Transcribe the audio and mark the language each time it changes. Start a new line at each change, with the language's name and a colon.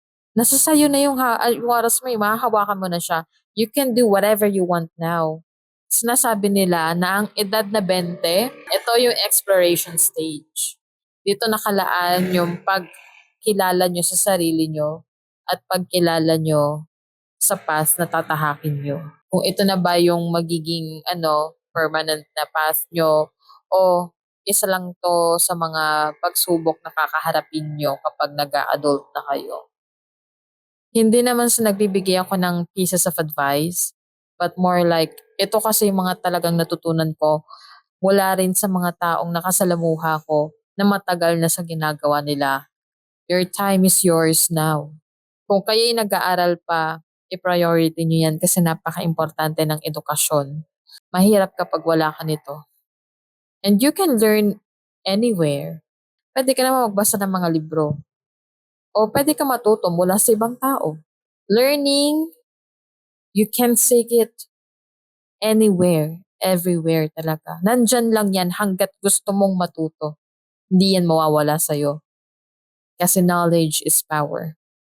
Filipino: Nasa sayo na yung oras mo, mahahawakan mo na siya.
English: You can do whatever you want now.
Filipino: Sinasabi nila na ang edad na 20, ito yung exploration stage. Dito nakalaan yung pagkilala nyo sa sarili nyo at pagkilala nyo sa path na tatahakin nyo. Kung ito na ba yung magiging permanent na path nyo o isa lang to sa mga pagsubok na kakaharapin nyo kapag nag-a-adult na kayo. Hindi naman sa nagbibigay ako ng pieces of advice, but more like, ito kasi yung mga talagang natutunan ko mula rin sa mga taong nakasalamuha ko na matagal na sa ginagawa nila.
English: Your time is yours now.
Filipino: Kung kayo'y nag-aaral pa, i-priority nyo yan kasi napaka-importante ng edukasyon. Mahirap kapag wala ka nito.
English: And you can learn anywhere.
Filipino: Pwede ka naman magbasa ng mga libro. O pwede ka matuto mula sa ibang tao.
English: Learning, you can seek it anywhere, everywhere talaga.
Filipino: Nandyan lang yan hanggat gusto mong matuto. Hindi yan mawawala sa'yo.
English: Kasi knowledge is power.